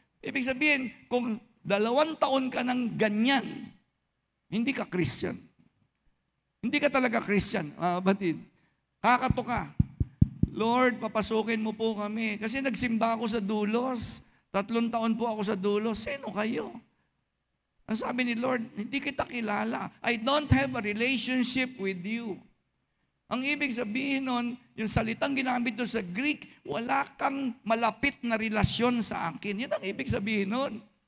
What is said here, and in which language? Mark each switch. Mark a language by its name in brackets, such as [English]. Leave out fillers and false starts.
[Filipino] Ibig sabihin, kung 2 taon ka ng ganyan, hindi ka Christian. Hindi ka talaga Christian, batid. Kakato ka. Lord, papasukin mo po kami. Kasi nagsimba ako sa Dulos. 3 taon po ako sa Dulos. Sino kayo? Ang sabi ni Lord, hindi kita kilala. [English] I don't have a relationship with you. [Filipino] Ang ibig sabihin nun, yung salitang ginamit doon sa Greek, wala kang malapit na relasyon sa akin. Yun ang ibig sabihin nun.